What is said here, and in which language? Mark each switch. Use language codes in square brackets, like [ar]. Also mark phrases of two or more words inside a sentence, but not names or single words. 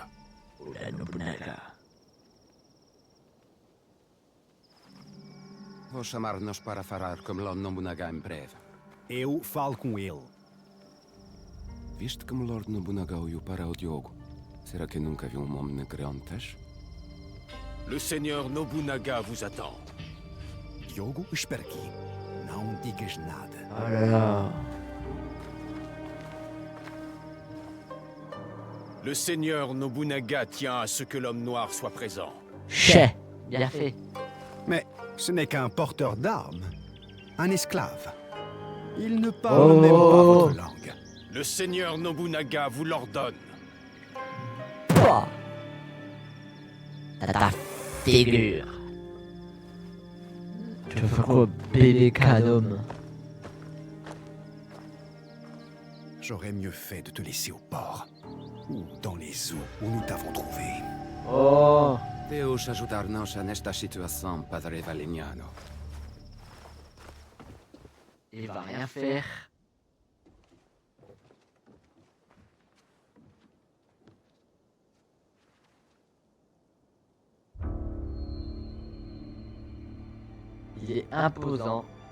[pt] Oda Nobunaga. Vou chamar-nos para falar com Lord Nobunaga em breve. Eu falo com ele. Viste como Lord Nobunaga olhou para o Diogo? Será que nunca viu homem negro antes? [fr] Le seigneur Nobunaga vous attend. [pt] Diogo, espera aqui. Não digas nada. [fr] Oh là là. Le seigneur Nobunaga tient à ce que l'homme noir soit présent. Chais. Bien fait. Mais ce n'est qu'un porteur d'armes. Un esclave. Il ne parle même pas votre langue. Le seigneur Nobunaga vous l'ordonne. Pouah. T'as ta figure. Tu veux faire quoi, bébé canon? J'aurais mieux fait de te laisser au port. Ou dans les eaux où nous t'avons trouvé. Oh. [pt] Deus ajudar-nos nesta situação, Padre Valignano. [fr] Il va rien faire. Il est imposant.